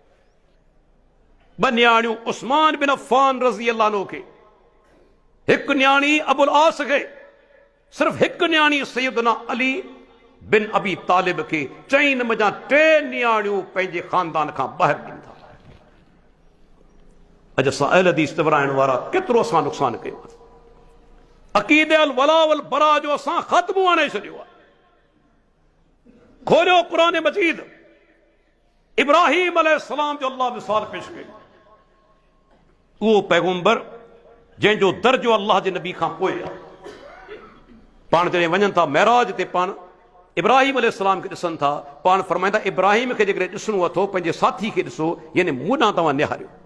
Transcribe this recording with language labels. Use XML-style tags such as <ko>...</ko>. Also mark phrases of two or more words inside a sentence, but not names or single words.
<sd>2 न्याणियूं उस्मान बिन अफ़्फ़ान</sd> <ar>رضي الله عنه</ar> <sd>खे, हिकु न्याणी अबुल आस खे, सिर्फ़ हिकु न्याणी सैयदना अली बिन अबी तालिब खे। 4 मञा 3 न्याणियूं पंहिंजे ख़ानदान खां ॿाहिरि ॾिनी था। अॼु असां अहल हदीस ते विराइण वारा केतिरो असां नुक़सान कयो आहे। अक़ीदे</sd> <ar>الولاء والبراء</ar> <sd>जो असां ख़त्मो आणे छॾियो आहे। खोलियो क़ुरान मजीद, इब्राहीम अलैहिस्सलाम जो अल्लाह मिसाल पेश कयो। उहो पैगंबर जंहिंजो दर्जो अल्लाह जे नबी खां पोइ आहे। पाण जॾहिं वञनि था महराज ते, पाण इब्राहीम अलैहिस्सलाम खे ॾिसनि था, पाण फरमाईंदा इब्राहीम खे जेकॾहिं ॾिसणो अथो पंहिंजे साथी खे ॾिसो, यानी मूं ॾांहुं तव्हां निहारियो।</sd>